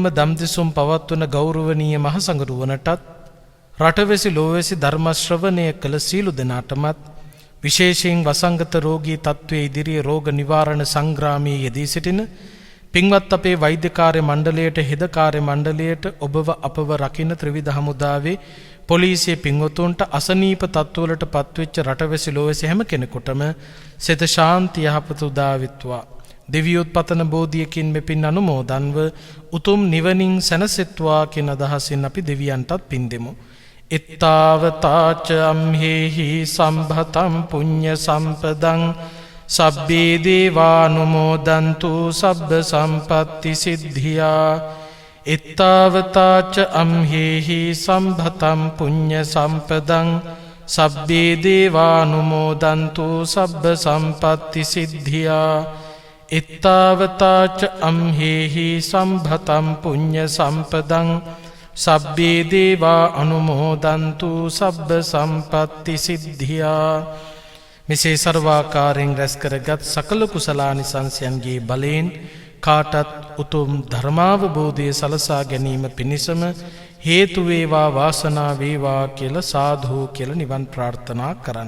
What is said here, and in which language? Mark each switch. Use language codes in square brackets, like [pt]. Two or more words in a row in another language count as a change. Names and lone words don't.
[si] දම්දිසුම් පවත්වන ගෞරවනීය මහසඟරුවනටත් රටවැසි ලෝවැසි ධර්ම ශ්‍රවණය කළ සීලු දෙනාටමත් විශේෂයෙන් වසංගත රෝගී තත්ත්වයේ ඉදිරියේ රෝග නිවාරණ සංග්‍රාමයේ යෙදී සිටින පින්වත් අපේ වෛද්‍ය කාර්ය මණ්ඩලයට, හෙද කාර්ය මණ්ඩලයට, ඔබව අපව රකින්න ත්‍රිවිධ හමුදාවේ පොලිසිය පින්වතුන්ට අසනීප තත්ත්වවලට පත්වෙච්ච රටවැසි ලෝවැසි හැම කෙනෙකුටම සිත ශාන්ති යහපත උදා වෙත්වා. දෙවියොත් පතන බෝධියකින් මෙපින් අනුමෝදන්ව උතුම් නිවනින් සැනසෙත්වා කියන අදහසින් අපි දෙවියන්ටත් පින් දෙමු. [pi] ඉත්තාවතාච අම්හෙහි සම්භතම් පුඤ්ඤ සම්පදං සබ්බේ දේවානුමෝදන්තු සබ්බ සම්පත්ති සිද්ධියා. ඉත්තාවතාච අම්හෙහි සම්භතම් පුඤ්ඤ සම්පදං සබ්බේ දේවානුමෝදන්තු සබ්බ සම්පත්ති සිද්ධියා. ඉත්තාවතාච අම්හෙහි සම්භතම් පුඤ්ඤ සම්පදං සබ්බේ දේවා අනුමෝදන්තු සබ්බ සම්පත්ති සිද්ධියා. [si] මෙසේ සර්වාකාරයෙන් රැස් කරගත් සකල කුසලානිසංසයන්ගේ බලයෙන් කාටත් උතුම් ධර්මාවබෝධය සලසා ගැනීම පිණිසම හේතු වේවා, වාසනාව වේවා කියලා සාදු කියලා නිවන් ප්‍රාර්ථනා කරන්න.